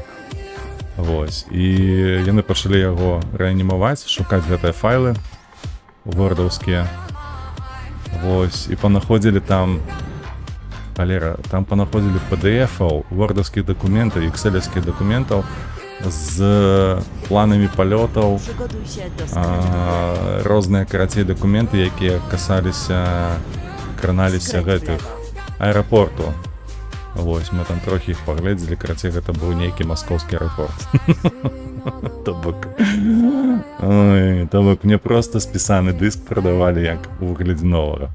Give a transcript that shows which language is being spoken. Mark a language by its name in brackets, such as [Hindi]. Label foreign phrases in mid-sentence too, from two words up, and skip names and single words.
[Belarusian] Вось, і яны пачалі яго рэанімаваць, шукаць гэтыя файлы вордаўскія. Вось, і панаходзілі там... Халера, там панаходзілі PDF-аў, вордаўскіх дакументаў, экселевскіх дакументаў з планамі палётаў, [Polish] Przygotuj się do skrętu. [Belarusian] розныя карацей дакументы, якія краналіся гэтых аэрапорту. Вось, мы там трохі іх паглядзелі, карацей, гэта быў нейкі маскоўскі аэрапорт. То бок мне проста спісаны дыск прадавалі як у выглядзе новага.